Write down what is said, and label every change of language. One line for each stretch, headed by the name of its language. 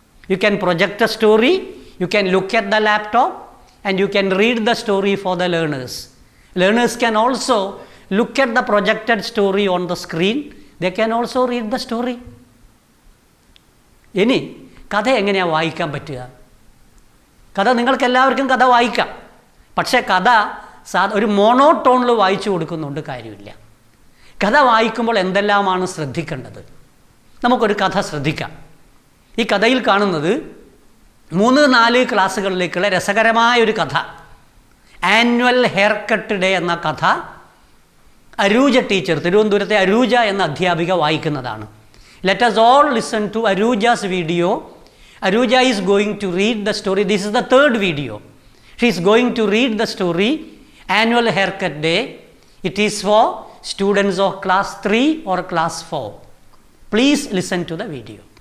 English: You can project a story, you can look at the laptop, and you can read the story for the learners. Learners can also look at the projected story on the screen. They can also read the story.
Malayalam: ഇനി കഥ എങ്ങനെയാണ് വായിക്കാൻ പറ്റുക? കഥ നിങ്ങൾക്ക് എല്ലാവർക്കും കഥ വായിക്കാം. പക്ഷേ കഥ ഒരു മോണോടോണിൽ വായിച്ചു കൊടുക്കുന്നുണ്ട് കാര്യമില്ല. കഥ വായിക്കുമ്പോൾ എന്തെല്ലാമാണ് ശ്രദ്ധിക്കേണ്ടത്? നമുക്കൊരു കഥ ശ്രദ്ധിക്കാം. ഈ കഥയിൽ കാണുന്നത് 3-4 ക്ലാസ്സുകളിലേക്കുള്ള രസകരമായൊരു കഥ. ആനുവൽ ഹെയർ കട്ട് ഡേ എന്ന കഥ അരൂജ ടീച്ചർ, തിരുവനന്തപുരത്തെ അരൂജ എന്ന അധ്യാപിക വായിക്കുന്നതാണ്.
English: Let us all listen to Aruja's video. Aruja is going to read the story. This is the 3rd video. She is going to read the story, Annual Haircut Day. It is for students of class 3 or class 4. Please listen to the video.